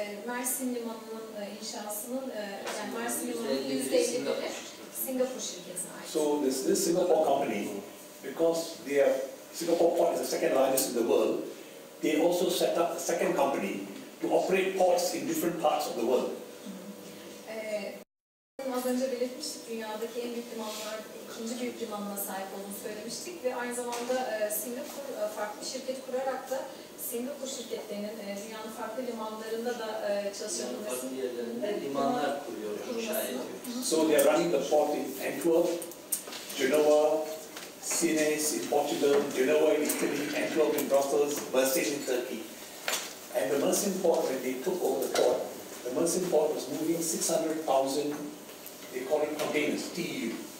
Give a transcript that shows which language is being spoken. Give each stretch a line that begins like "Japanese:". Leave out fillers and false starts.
Turkish: Mersin Limanı'nın inşasının yani Mersin Limanı'nın %50'leri Singapur şirketine ait.
English: So this Singapore company, because Singapore port is the second largest in the world, they also set up a second company to operate ports in different parts of the world.
Turkish: Az önce belirtmiştik, dünyadaki en büyük limanlar, ikinci büyük limanına sahip olduğunu söylemiştik ve aynı zamanda Singapur farklı şirket kurarak da Singapur şirketlerinin dünyanın farklı limanlarında da çalışabilmesini yerlerinde limanlar kuruyor, inşa ediyor.
English: So they are running the port in Antwerp, Genoa, Sines in Portugal, Genoa in Italy, Antwerp in Brussels, Mersin in Turkey. And the Mersin port, when they took over the port, the Mersin port was moving 600,000, they call it containers, TEU.